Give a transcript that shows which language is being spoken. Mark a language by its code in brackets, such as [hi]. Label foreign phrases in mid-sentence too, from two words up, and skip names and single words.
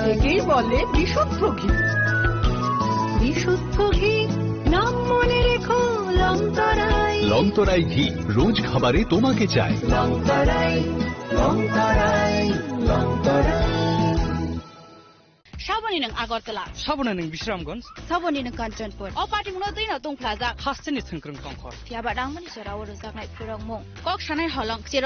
[bn] একেই বলে বিশুদ্ধ ঘি বিশুদ্ধ ঘি নাম মনে রেখো লংতরায় লংতরাই ঘি রোজ খাবারে তোমাকে চাই লংতরাই লংতরাই লংতরাই [trp] सबनि नों आगरतला सबनो नों बिश्रामगन्ज सबनि नों काञ्चनपुर अ पार्टी मुनो दैनो दं प्लाजा हास्टेनि थंख्रं तंखर फियाबा दांमनि सराव रोजागनाय फोरंमुं कक सानाय हलं जेराव